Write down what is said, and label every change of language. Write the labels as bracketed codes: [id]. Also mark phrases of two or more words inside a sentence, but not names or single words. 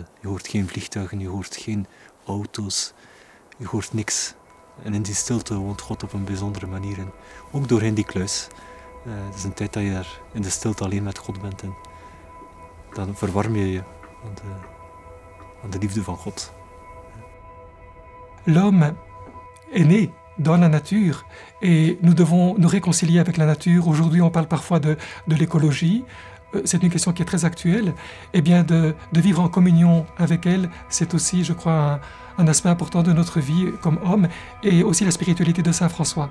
[nl] Je hoort geen vliegtuigen, je hoort geen auto's, je hoort niks. En in die stilte woont God op een bijzondere manier. En ook doorheen die kluis. Het is een tijd dat je daar in de stilte alleen met God bent. En dan verwarm je je aan de liefde van God. [fr] L'homme est né dans la nature et nous devons nous réconcilier avec la nature. Aujourd'hui, on parle parfois de l'écologie. C'est une question qui est très actuelle. Eh bien, de vivre en communion avec elle, c'est aussi, je crois, un aspect important de notre vie comme homme, et aussi la spiritualité de Saint François.